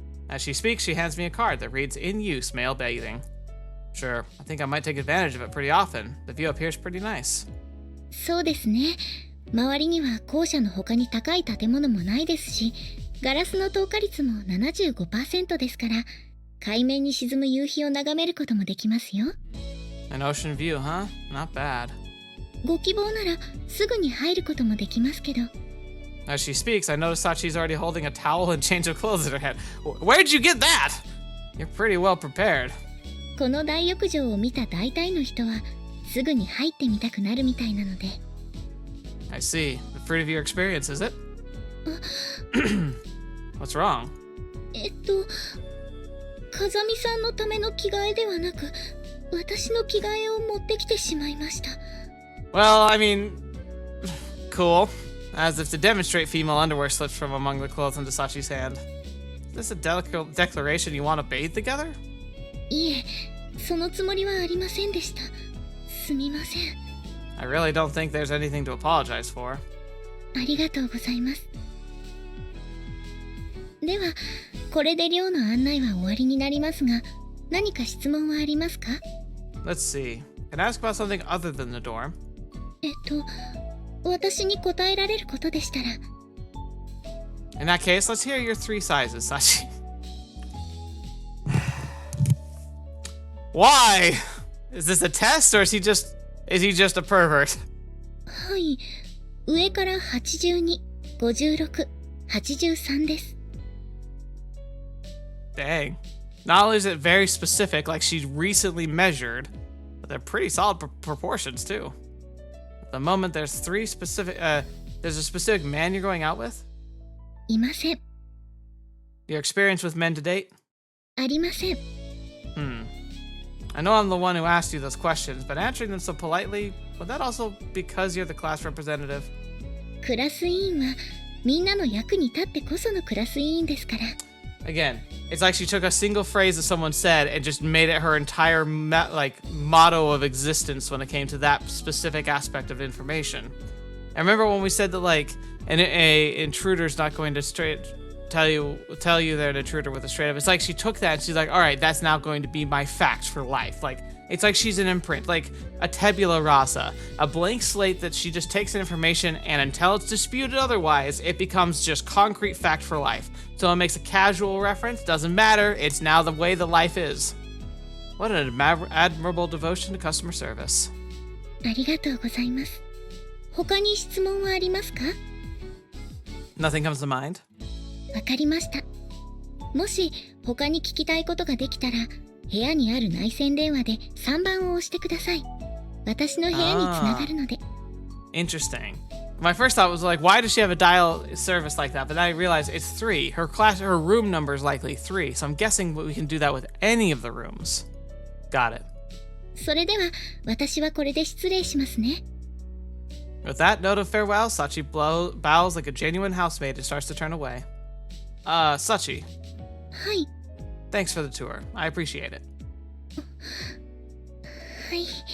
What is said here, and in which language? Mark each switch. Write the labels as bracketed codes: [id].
[en] As she speaks, she hands me a card that reads "In use, male bathing." Sure, I think I might take advantage of it pretty often. The view up here is pretty nice. [ja] そうですね。周りには校舎の他に高い建物もないですし、ガラスの透過率も 75% ですから、海面に沈む夕日を眺めることもできますよ。 [en] An ocean view, huh? Not bad. [ja] ご希望ならすぐに入ることもできますけど。 [en] As she speaks, I notice Sachi's already holding a towel and change of clothes in her head. Where'd you get that? You're pretty well prepared. [ja] この大浴場を見た大体の人はすぐに入ってみたくなるみたいなので。 [en] I see. The fruit of your experience, is it? What's wrong? [ja] 風見さんのための着替えではなく、私の着替えを持ってきてしまいました。 [en] Well, I mean, cool. As if to demonstrate, female underwear slips from among the clothes into Sachi's hand. Is this a declaration you want to bathe together? [ja] いえ、そのつもりはありませんでした。すみません。 [en] I really don't think there's anything to apologize for. [ja] ありがとうございます。では、これで寮の案内は終わりになりますが、何か質問はありますか？ [en] Let's see. Can I ask about something other than the dorm? [ja] 私に答えられることでしたら。 [en] In that case, let's hear your 3 sizes, Sachi. Why? Is this a test, or is he just a pervert? [ja] はい、上から82、56、83です。 [en] Dang. Not only is it very specific, like she's recently measured, but they're pretty solid proportions too. At the moment, there's a specific man you're going out with? [ja] いません。 [en] Your experience with men to date? [ja] ありません。 [en] I know I'm the one who asked you those questions, but answering them so politely, was that also because you're the class representative? [ja] クラス委員はみんなの役に立ってこそのクラス委員ですから。 [en] Again, it's like she took a single phrase that someone said and just made it her entire motto of existence when it came to that specific aspect of information. I remember when we said that an intruder's not going to tell you they're an intruder with a straight up. It's like she took that and she's like, all right, that's now going to be my fact for life. It's like she's an imprint, like a tabula rasa, a blank slate that she just takes in information, and until it's disputed otherwise, it becomes just concrete fact for life. So it makes a casual reference, doesn't matter, it's now the way the life is. What an admirable devotion to customer service. [ja] ありがとうございます。他に質問はありますか？ [en] Nothing comes to mind? [ja] わかりました。もし他に聞きたいことができたら、部屋にある内線電話で3番を押してください。私の部屋につながるので。 [en] Interesting. My first thought was why does she have a dial service like that? But then I realized it's 3. Her room number is likely 3, so I'm guessing we can do that with any of the rooms. Got it. [ja] それでは私はこれで失礼しますね。 [en] With that note of farewell, Sachi bows like a genuine housemaid and starts to turn away. Sachi. [ja] はい。 [en] Thanks for the tour. I appreciate it. [ja] はい。